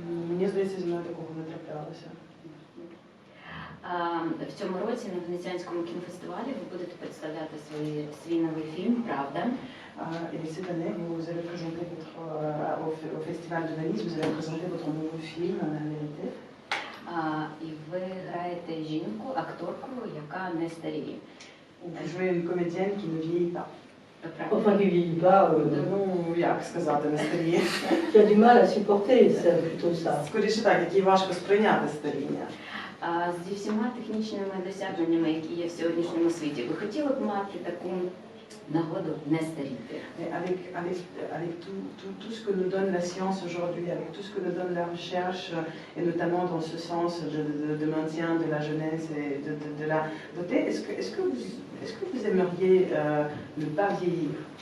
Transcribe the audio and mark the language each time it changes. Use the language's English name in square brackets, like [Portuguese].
[Ukrainian] Мені здається, зі мною такого не траплялося. В цьому році на Венеціанському кінофестивалі ви будете представляти свій новий фільм «Правда». [French] Et cette année, vous allez présenter au Festival de Venise, vous allez présenter votre nouveau film, La Vérité. [Ukrainian] І ви граєте жінку, акторку, яка не старіє. [French] Vous jouez une comédienne qui ne vieillit pas. Enfin, qui vieillit pas, [Ukrainian] Ну, як сказати, не старіє. [French] qui a du mal à supporter, c'est plutôt ça. [Ukrainian] Скоріше так, який важко сприйняти старіння. Зі всіма технічними досягненнями, які є в сьогоднішньому світі, ви хотіли б мати таку нагоду не старіти? [French] Et avec tout ce que nous donne la science aujourd'hui, avec tout ce que nous donne la recherche, et notamment dans ce sens de maintien de la jeunesse et de la beauté, est-ce que vous aimeriez ne pas vieillir?